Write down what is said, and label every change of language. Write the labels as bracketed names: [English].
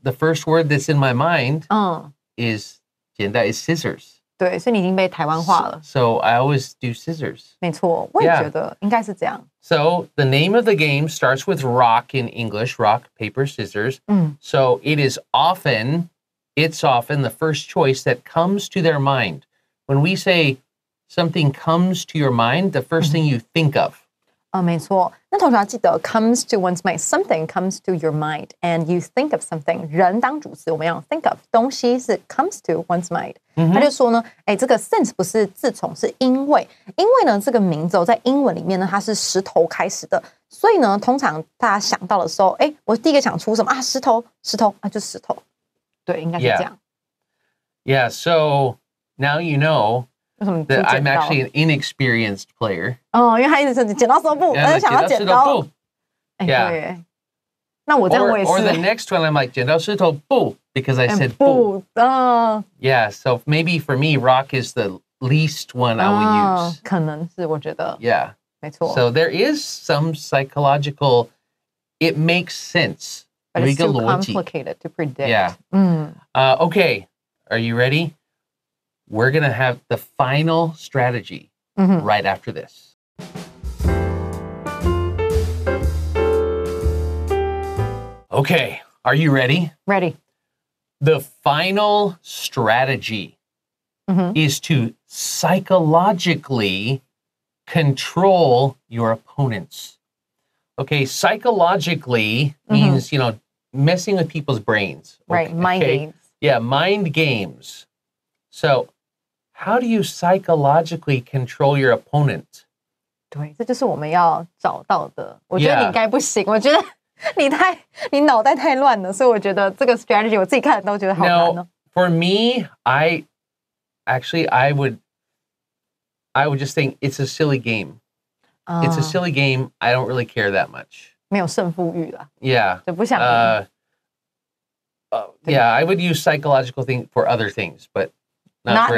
[English] The first word that's in my mind is 剪刀 is scissors. [Chinese] 对，所以你已经被台湾化了。 [English] So I always do scissors. [Chinese] 没错，我也觉得应该是这样。 [English] So the name of the game starts with rock in English, rock, paper, scissors. So it's often the first choice that comes to their mind. When we say something comes to your mind, the first thing you think of. [Chinese] 没错。那同学要记得 [English] comes to one's mind, something comes to your mind, and you think of something. [Chinese] 人当主词，我们要 [English] think of [Chinese] 东西是 [English] comes to one's mind. [Chinese] 他就说呢，这个 since 不是自从，是因为呢这个名字在英文里面呢，它是石头开始的，所以呢，通常大家想到的时候，我第一个想出什么啊？石头啊，就石头。对，应该是这样。 [English] Yeah. So now you know that I'm actually an inexperienced player. [Chinese] 因为他一直是剪刀石头布，我就想要剪刀。对。那我这样我也是。 [English] Or the next one, I'm like 剪刀石头布 because I said 布。 Yeah, so maybe for me, rock is the least one I would use. [Chinese] 可能是我觉得。 [English] Yeah. [Chinese] 没错。 [English] So there is some psychological, it makes sense. But it's too complicated to predict. Yeah. Okay, are you ready? We're going to have the final strategy right after this. Okay, are you ready? Ready. The final strategy is to psychologically control your opponents. Okay, psychologically means, messing with people's brains. Right, mind games. Yeah, mind games. So, how do you psychologically control your opponent? [Chinese] 对，这就是我们要找到的。我觉得你应该不行，我觉得你脑袋太乱了，所以我觉得这个 strategy 我自己看都觉得好难哦。 [English] No, for me, I would just think it's a silly game. It's a silly game. I don't really care that much. [Chinese] 没有胜负欲啦。 [English] Yeah. [Chinese] 就不想。 [English] Yeah, I would use psychological thing for other things, but not for